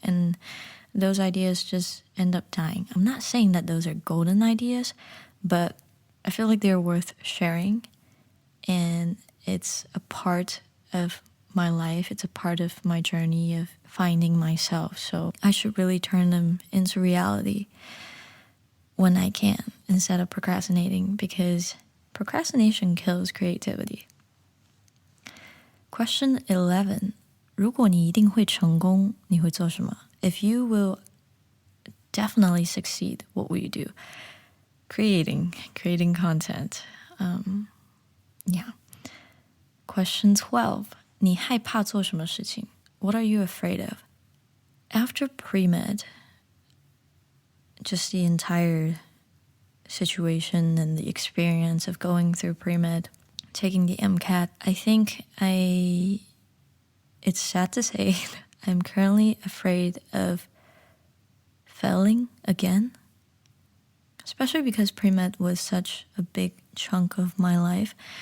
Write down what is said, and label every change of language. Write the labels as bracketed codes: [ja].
[en] And those ideas just end up dying. I'm not saying that those are golden ideas, but I feel like they're worth sharing, and it's a part of my life. It's a part of my journey of finding myself. So I should really turn them into reality when I can, instead of procrastinating, because procrastination kills creativity. Question 11. [zh] 如果你一定会成功，你会做什么? [en] If you will definitely succeed, what will you do? Creating content. Yeah. Question 12. [zh] 你害怕做什么事情? [en] What are you afraid of? After pre-med, just the entire situation and the experience of going through pre-med, taking the MCAT, I think it's sad to say, I'm currently afraid of failing again, especially because pre-med was such a big chunk of my life.